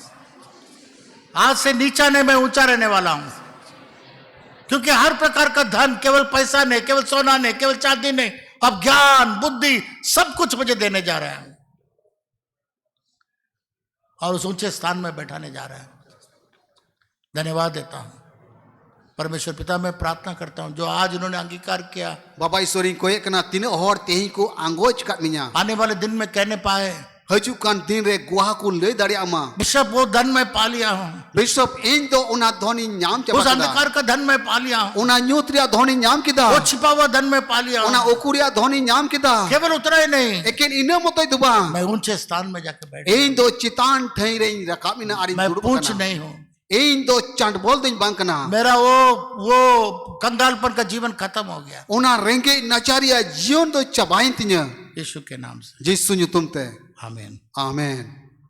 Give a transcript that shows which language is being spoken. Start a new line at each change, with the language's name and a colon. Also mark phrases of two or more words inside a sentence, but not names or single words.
Hindi: आज से नीचा नहीं मैं ऊंचा रहने वाला हूं, क्योंकि हर प्रकार का धन, केवल पैसा नहीं, केवल सोना नहीं, केवल चांदी नहीं, अब ज्ञान बुद्धि सब कुछ मुझे देने जा रहा है और उस ऊंचे स्थान में बैठाने जा रहा है। धन्यवाद देता हूं परमेश्वर पिता। मैं प्रार्थना करता हूं जो आज उन्होंने अंगीकार किया,
Santali: Baba Ishwar koe kana tina hor tehi ko anggoj kat minya.
Hindi: आने वाले दिन में कहने पाए,
Santali: Hajukan din re guha ko lei dari ama.
Hindi: बिशप वो धन मैं पा लिया हूं,
Santali: Bishop in do una dhoni nyam
Hindi: उस
Santali: chaba.
Hindi: अंधकार का धन मैं पा लिया हूं,
Santali: Una nyutria dhoni nyam
Hindi: वो
Santali: kida.
Hindi: छिपा हुआ धन मैं पा लिया
Santali: Una
Hindi: हूं।
Santali: okuria dhoni nyam kida.
Hindi: केवल उतना ही नहीं,
Santali: Eken ina motoi duba.
Hindi: मैं ऊंचे स्थान में जाकर बैठ,
Santali: Ein do citan thai re rakamina ari
Hindi: मैं
Santali: dudup
Hindi: पूछ
Santali: kana.
Hindi: नहीं हूं।
Santali: Ein do chant bol din bang kana.
Hindi: मेरा वो कंगालपन का जीवन खत्म हो गया
Santali: Una renge nacharia jion do chabain tinya.
Hindi: यीशु के नाम से,
Santali: Jisu nyutum te.
Hindi: आमीन।
Santali: Amen.